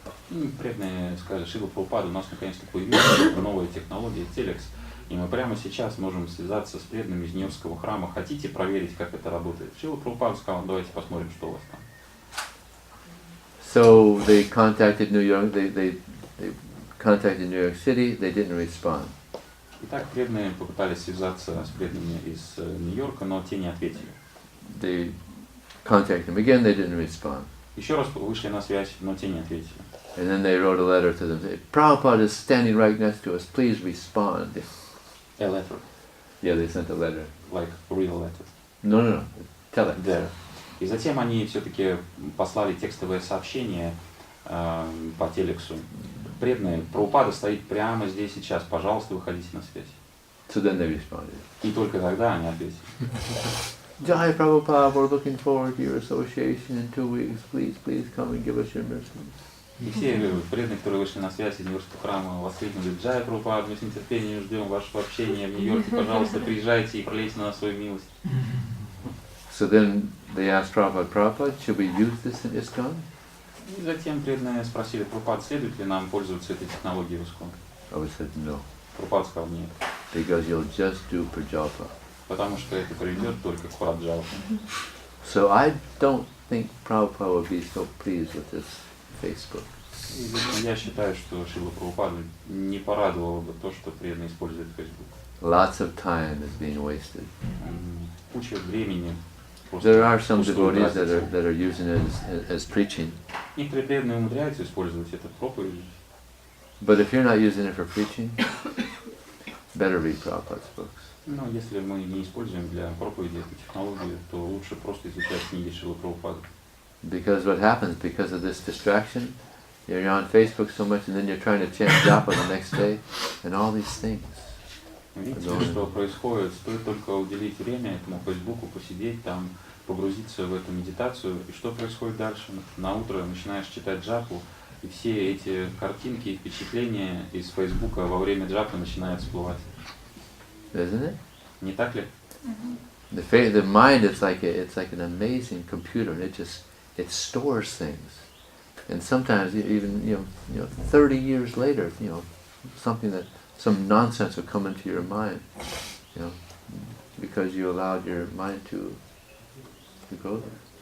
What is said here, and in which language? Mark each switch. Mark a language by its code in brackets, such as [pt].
[ru] И преданные сказали: Шрила Прабхупада, у нас наконец-то появилась новая технология телекс, и мы прямо сейчас можем связаться с преданными из Нью-Йоркского храма. Хотите проверить, как это работает? Шрила Прабхупада сказал: давайте посмотрим, что у вас там. [en] So they contacted New York. They contacted New York City. They didn't respond. Итак, преданные попытались связаться с преданными из Нью-Йорка, но те не ответили. They contacted them again. They didn't respond. Еще раз вышли на связь, но те не ответили. And then they wrote a letter to them. Saying, Prabhupada is standing right next to us. Please respond. A letter, Yeah, they sent a letter. like real letter. No. Telex. There. [ru] И затем они все-таки послали текстовое сообщение по телексу. Преданные, Прабхупада стоит прямо здесь сейчас, пожалуйста, выходите на связь. [en] So then they responded. [ru] И только тогда они ответили. [en] Jai Prabhupada, we're looking forward to your association in 2 weeks. Please come and give us your mercy. [ru] И все преданные, которые вышли на связь из Нью-Йоркского храма, воскликнули: Джай Прабхупад, мы с нетерпением ждем вашего общения в Нью-Йорке, пожалуйста, приезжайте и пролейте на нас свою милость. [en] So then they asked Prabhupada, should we use this in ISKCON? [ru] И затем преданные спросили: Прабхупад, следует ли нам пользоваться этой технологией в ISKCON? [en] Prabhupada said no, [ru] Прабхупад сказал: нет, [en] because you'll just do prajalpa. [ru] потому что это приведет только к праджалпе. [en] So I don't think Prabhupada would be so pleased with this Facebook. [ru] И лично я считаю, что Шрила Прабхупаду не порадовало бы то, что преданные используют Facebook. [en] Lots of time is being wasted. [ru] Куча времени. [en] There are some devotees that are using it as preaching. [ru] Некоторые преданные умудряются использовать это в проповеди. [en] But if you're not using it for preaching, better read Prabhupada's books. [ru] Но если мы не используем для проповеди эту технологию, то лучше просто изучать книги Шрилы Прабхупады. [en] Because what happens, because of this distraction, you're on Facebook so much and then you're trying to chant japa the next day, and all these things. [ru] Видите, что происходит? Стоит только уделить время этому Фейсбуку, посидеть там, погрузиться в эту медитацию. И что происходит дальше? На утро начинаешь читать джапу, и все эти картинки и впечатления из Фейсбука во время джапы начинают всплывать. [en] Isn't it? [ru] Не так ли? [en] The mind, it's like an amazing computer, and it stores things. And sometimes even 30 years later, some nonsense will come into your mind, because you allowed your mind to go there.